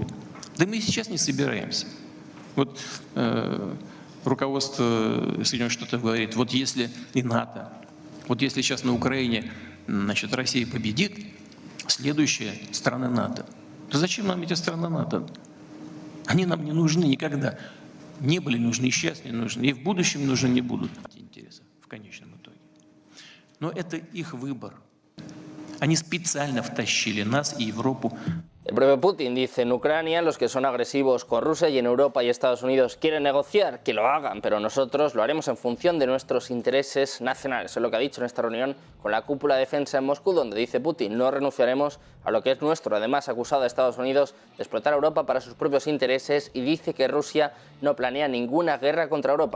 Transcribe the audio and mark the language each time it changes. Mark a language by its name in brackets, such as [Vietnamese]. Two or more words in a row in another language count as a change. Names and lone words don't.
[Russian] Да мы и сейчас не собираемся. Вот руководство Соединенных Штатов говорит, вот если и НАТО, вот если сейчас на Украине, значит, Россия победит, следующая страна НАТО. То зачем нам эти страны НАТО? Они нам не нужны никогда. Не были нужны, и сейчас не нужны, и в будущем нужны не будут эти интересы в конечном итоге. Но это их выбор. Они специально втащили нас и Европу. [Spanish] El propio Putin dice: en Ucrania los que son agresivos con Rusia y en Europa y Estados Unidos quieren negociar, que lo hagan, pero nosotros lo haremos en función de nuestros intereses nacionales. Es lo que ha dicho en esta reunión con la cúpula de defensa en Moscú, donde dice Putin: no renunciaremos a lo que es nuestro. Además, ha acusado a Estados Unidos de explotar a Europa para sus propios intereses y dice que Rusia no planea ninguna guerra contra Europa.